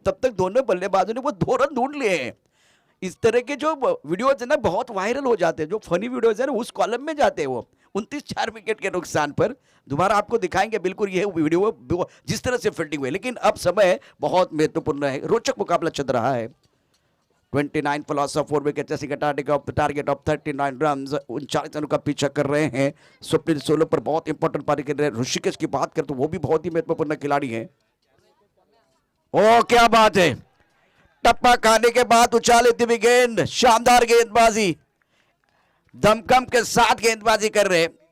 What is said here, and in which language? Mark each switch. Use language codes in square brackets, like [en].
[hi] तब तक दोनों बल्लेबाजों ने वो 2 रन ढूंढ लिए हैं। इस तरह के जो वीडियोज है ना, बहुत वायरल हो जाते हैं, जो फनी वीडियोज है ना, उस कॉलम में जाते हैं वो। 29-4 विकेट के नुकसान पर दोबारा आपको दिखाएंगे बिल्कुल ये वीडियो, जिस तरह से फील्डिंग हुई। लेकिन अब समय बहुत महत्वपूर्ण है, रोचक मुकाबला चल रहा है। [en] 29 for loss of 4 wickets, chasing a target of 39 runs. [hi] 39 रनों का पीछा कर रहे हैं स्वप्निल सोलो पर। बहुत इंपॉर्टेंट पारी कर रहे हैं। ऋषिकेश की बात करें तो वो भी बहुत ही महत्वपूर्ण खिलाड़ी हैं। ओ क्या बात है, टप्पा खाने के बाद उछाली थी गेंद, शानदार गेंदबाजी, दमखम के साथ गेंदबाजी कर रहे हैं।